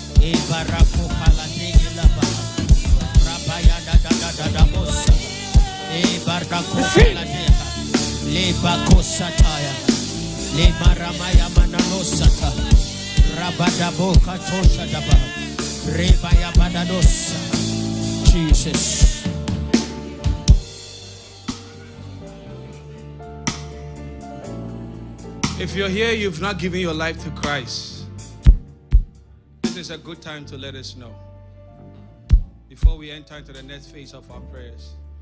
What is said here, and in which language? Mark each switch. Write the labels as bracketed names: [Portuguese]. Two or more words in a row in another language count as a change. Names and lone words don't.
[English] barako paladegi laba. Rabaya da bossa. Barako paladeha. Le bako sataya. Le maramaya mananosata. Rabadabo katosha daba. Rebaya badadosa. Jesus. If you're here, you've not given your life to Christ, this is a good time to let us know before we enter into the next phase of our prayers.